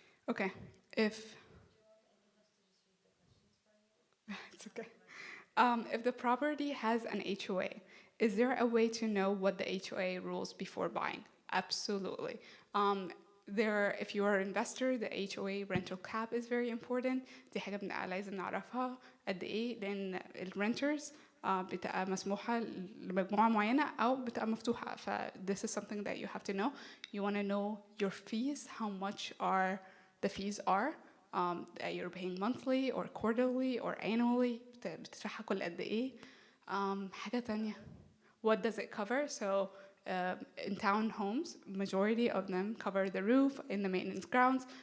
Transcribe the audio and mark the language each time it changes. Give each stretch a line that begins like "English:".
English: Okay, if it's okay. If the property has an HOA, is there a way to know what the HOA rules before buying? Absolutely. If you are an investor, the HOA rental cap is very important.
Arabic: دي حاجة لازم نعرفها. قد ايه، لان الرنترز بتبقى مسموحة لمجموعة معينة أو بتبقى مفتوحة.
English: ف this is something that you have to know. You want to know your fees, how much are the fees are that you're paying monthly or quarterly or annually.
Arabic: بتدفعها كل قد ايه. حاجة تانية,
English: what does it cover? So in town homes, majority of them cover the roof in the maintenance grounds.